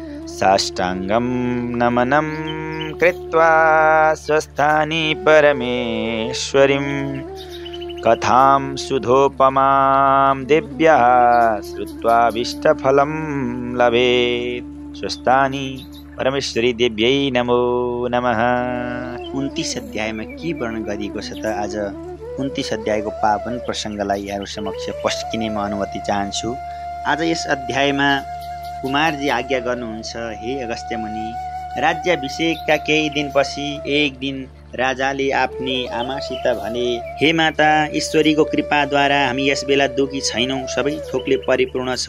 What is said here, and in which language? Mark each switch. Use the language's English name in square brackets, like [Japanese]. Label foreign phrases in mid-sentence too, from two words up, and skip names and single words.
[Sanskrit] साष्टाङ्गं नमनं कृत्वा स्वस्थानि परमेश्वरीं कथां सुधोपमां दिव्याः श्रुत्वाभीष्टफलं लभेत्। स्वस्थानि परमेश्वरी देव्यै नमो नमः। [Nepali] 29 अध्यायमा के वर्णन गरिएको छ त आज 29 अध्यायको पावन प्रसङ्गलाई यहाँहरू समक्ष पस्किने म अनुमति चाहन्छु। आज यस अध्यायमा कुमारजी आज्ञा गर्नुहुन्छ, हे अगस्त्य मुनि, राज्याभिषेकका केही दिनपछि एक दिन राजाले आफ्नी आमासित भने, हे माता, ईश्वरीको कृपाद्वारा हामी यस बेला दुखी छैनौँ, सबै थोकले परिपूर्ण छौँ।